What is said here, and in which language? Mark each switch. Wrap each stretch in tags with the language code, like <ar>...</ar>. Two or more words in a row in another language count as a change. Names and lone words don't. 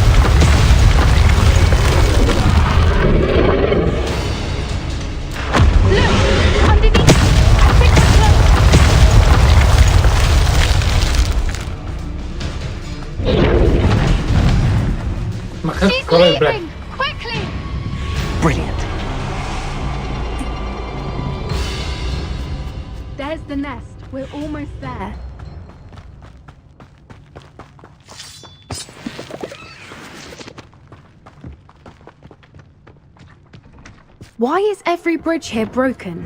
<en>Look, underneath. I think we're close. Ma She's</en> <sr>kako je, brat?</sr> <en>leaving! Quickly! Brilliant. There's the nest. We're almost there. Why is every bridge here broken?</en>